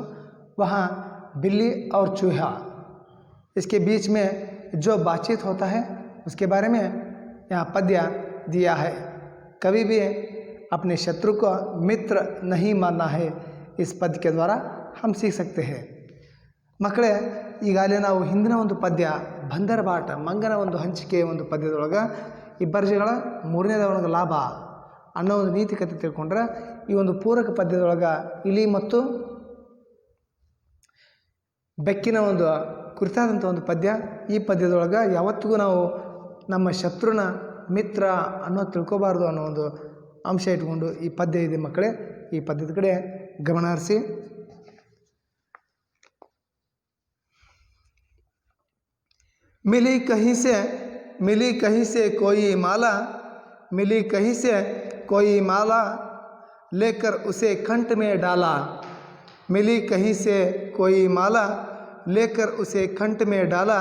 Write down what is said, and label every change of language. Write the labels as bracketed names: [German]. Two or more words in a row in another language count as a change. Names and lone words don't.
[Hindi] वहाँ बिल्ली और चूहा, इसके बीच में जो बातचीत होता है उसके बारे में यहाँ पद्य दिया है। कभी भी अपने शत्रु को मित्र नहीं मानना है, इस पद्य के द्वारा हम सीख सकते हैं। [Kannada] ಮಕ್ಕಳೇ, ಈಗಾಗಲೇ ನಾವು ಹಿಂದಿನ ಒಂದು ಪದ್ಯ ಬಂದರ ಬಾಟ ಮಂಗನ ಒಂದು ಹಂಚಿಕೆ ಒಂದು ಪದ್ಯದೊಳಗೆ ಇಬ್ಬರ ಜಗಳ ಮೂರನೇದವನಿಗೆ ಲಾಭ ಅನ್ನೋ ಒಂದು ನೀತಿ ಕಥೆ ತಿಳ್ಕೊಂಡ್ರೆ, ಈ ಒಂದು ಪೂರಕ ಪದ್ಯದೊಳಗೆ ಇಲಿ ಮತ್ತು ಬೆಕ್ಕಿನ ಒಂದು ಕುರಿತಾದಂಥ ಒಂದು ಪದ್ಯ. ಈ ಪದ್ಯದೊಳಗೆ ಯಾವತ್ತಿಗೂ ನಾವು ನಮ್ಮ ಶತ್ರುನ ಮಿತ್ರ ಅನ್ನೋ ತಿಳ್ಕೊಬಾರ್ದು ಅನ್ನೋ ಒಂದು ಅಂಶ ಇಟ್ಕೊಂಡು ಈ ಪದ್ಯ ಇದೆ. ಮಕ್ಕಳೇ, ಈ ಪದ್ಯದ ಕಡೆ ಗಮನ ಹರಿಸಿ. [Hindi] मिली कहीं से कोई माला, मिली कहीं से कोई माला, लेकर उसे कंठ में डाला. मिली कहीं से कोई माला, लेकर उसे कंठ में डाला.